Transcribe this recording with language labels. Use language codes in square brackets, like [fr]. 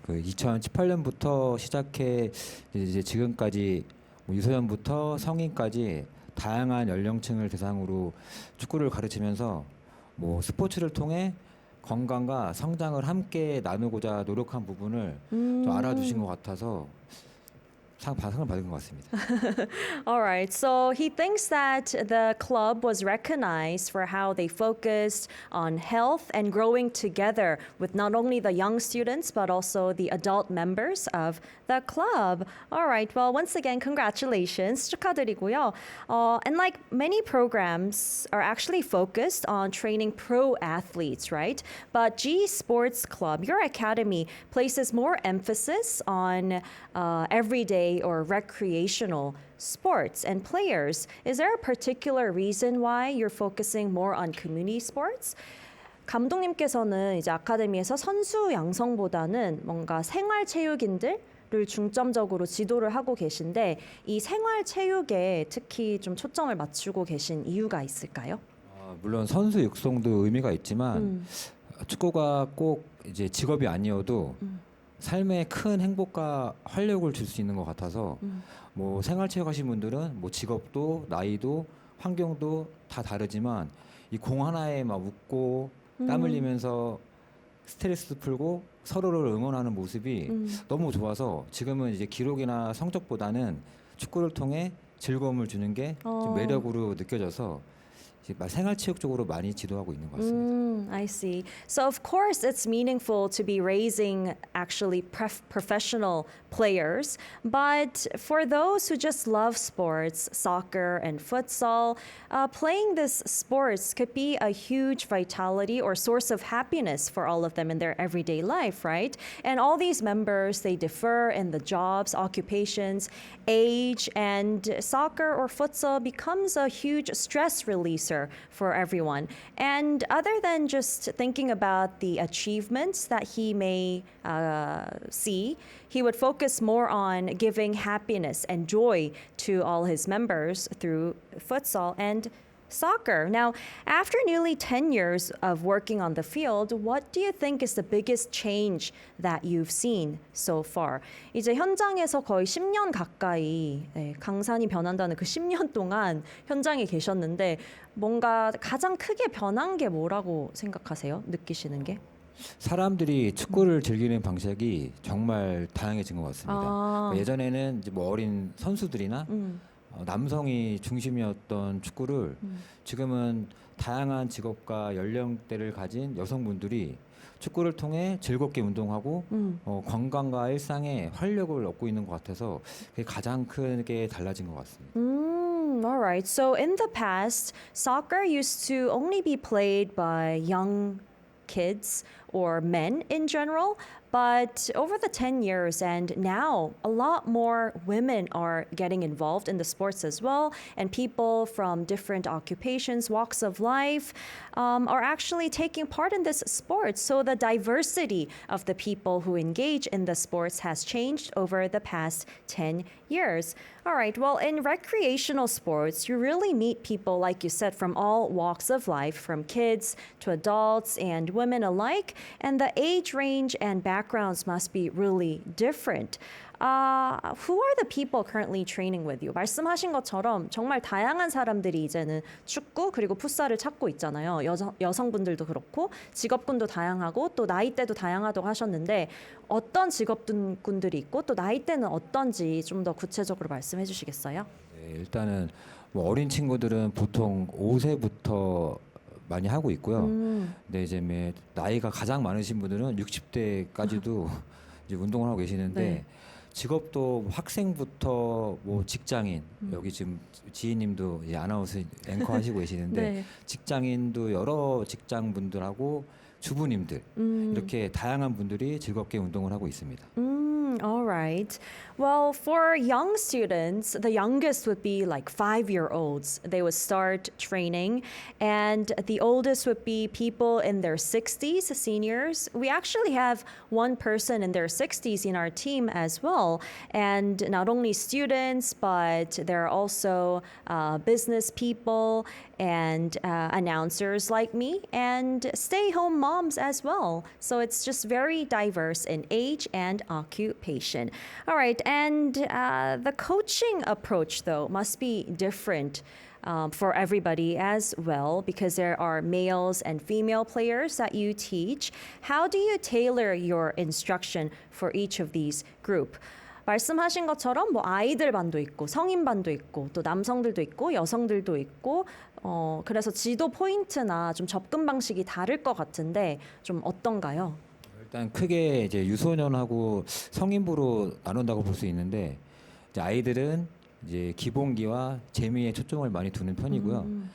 [ko] 그 2018년부터 시작해 이제 지금까지 유소년부터 성인까지 다양한 연령층을 대상으로 축구를 가르치면서 뭐 스포츠를 통해 건강과 성장을 함께 나누고자 노력한 부분을 좀 알아주신 것 같아서 상을 받은 것 같습니다. [en] All right. So he thinks that the club was recognized for how they focused on health and growing together with not only the young students but also the adult members of the club. All right. Well, once again, congratulations. [ko] 축하드리고요. [en] And like many programs are actually focused on training pro athletes, right? But G Sports Club, your academy, places more emphasis on everyday or recreational sports and players. Is there a particular reason why you're focusing more on community sports? [ko] 감독님께서는 이제 아카데미에서 선수 양성보다는 뭔가 생활체육인들 를 중점적으로 지도를 하고 계신데 이 생활체육에 특히 좀 초점을 맞추고 계신 이유가 있을까요? 물론 선수 육성도 의미가 있지만 축구가 꼭 이제 직업이 아니어도 삶에 큰 행복과 활력을 줄 수 있는 것 같아서 뭐 생활체육 하신 분들은 뭐 직업도 나이도 환경도 다 다르지만 이 공 하나에 막 웃고 땀 흘리면서 스트레스 풀고 서로를 응원하는 모습이 너무 좋아서 지금은 이제 기록이나 성적보다는 축구를 통해 즐거움을 주는 게 좀 매력으로 느껴져서 이제 생활체육 쪽으로 많이 지도하고 있는 것 같습니다. [en] I see. So of course it's meaningful to be raising actually professional players, but for those who just love sports, soccer and futsal, playing this sports could be a huge vitality or source of happiness for all of them in their everyday life, right? And all these members, they differ in the jobs, occupations, age, and soccer or futsal becomes a huge stress releaser for everyone. And other than just thinking about the achievements that he may see, he would focus more on giving happiness and joy to all his members through futsal and soccer. Now, after nearly 10 years of working on the field, what do you think is the biggest change that you've seen so far? [ko] 이제 현장에서 거의 10년 가까이 강산이 변한다는 그 10년 동안 현장에 계셨는데 뭔가 가장 크게 변한 게 뭐라고 생각하세요? 느끼시는 게? 사람들이 축구를 즐기는 방식이 정말 다양해진 것 같습니다. 아. 예전에는 이제 뭐 어린 선수들이나 남성이 중심이었던 축구를 지금은 다양한 직업과 연령대를 가진 여성분들이 축구를 통해 즐겁게 운동하고 건강과 일상에 활력을 얻고 있는 것 같아서 그게 가장 크게 달라진 것 같습니다. [en] All right. So in the past, soccer used to only be played by young kids or men in general. But over the 10 years and now, a lot more women are getting involved in the sports as well. And people from different occupations, walks of life, are actually taking part in this sport. So the diversity of the people who engage in the sports has changed over the past 10 years. All right, well, in recreational sports, you really meet people, like you said, from all walks of life, from kids to adults and women alike. And the age range and backgrounds must be really different. Who are the people currently training with you? [ko] 말씀하신 것처럼 정말 다양한 사람들이 이제는 축구 그리고 풋살을 찾고 있잖아요. 여성분들도 그렇고 직업군도 다양하고 또 나이대도 다양하다고 하셨는데 어떤 직업군들이 있고 또 나이대는 어떤지 좀 더 구체적으로 말씀해 주시겠어요? 네, 일단은 뭐 어린 친구들은 보통 5세부터 많이 하고 있고요. 근데 이제 나이가 가장 많으신 분들은 60대까지도 이제 운동을 하고 계시는데 네. 직업도 학생부터 뭐 직장인 여기 지금 지희님도 이제 아나운서 앵커 하시고 계시는데 네. 직장인도 여러 직장 분들하고 주부님들 이렇게 다양한 분들이 즐겁게 운동을 하고 있습니다. [en] All right. Well, for young students, the youngest would be like 5-year-olds. They would start training, and the oldest would be people in their 60s, seniors. We actually have one person in their 60s in our team as well. And not only students, but there are also business people and announcers like me, and stay-home moms as well. So it's just very diverse in age and occupation. All right, and the coaching approach, though, must be different for everybody as well because there are males and female players that you teach. How do you tailor your instruction for each of these group? [ko] 말씀하신 것처럼 뭐 아이들 반도 있고 성인 반도 있고 또 남성들도 있고 여성들도 있고 그래서 지도 포인트나 좀 접근 방식이 다를 것 같은데 좀 어떤가요? 일단 크게 이제 유소년하고 성인부로 나눈다고 볼 수 있는데 이제 아이들은 이제 기본기와 재미에 초점을 많이 두는 편이고요.